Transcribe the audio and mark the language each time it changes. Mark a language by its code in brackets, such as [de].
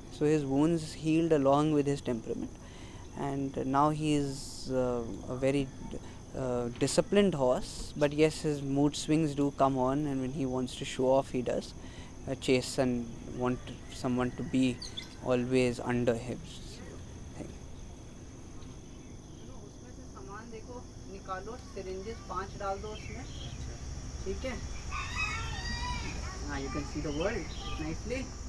[en] So his wounds healed along with his temperament, and now he is a very disciplined horse. But yes, his mood swings do come on, and when he wants to show off, he does chase and want someone to be always under him. [hi] उसमें से सामान देखो, निकालो, syringes 5 डाल दो उसमें, ठीक है? [en] हाँ, you can see the world nicely.